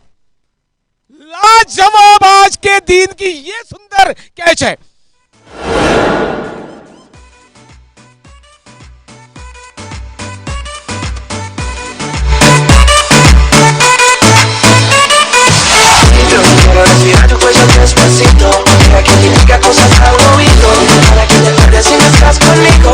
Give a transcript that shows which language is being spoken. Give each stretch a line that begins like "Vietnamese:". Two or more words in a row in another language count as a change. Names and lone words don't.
Hindi: लाजवाब आज के दिन की ये सुंदर कैच है।
Spanish: Respira tu cuello despacito, deja que te diga cosas al oído, para que te acuerdes si no estás conmigo.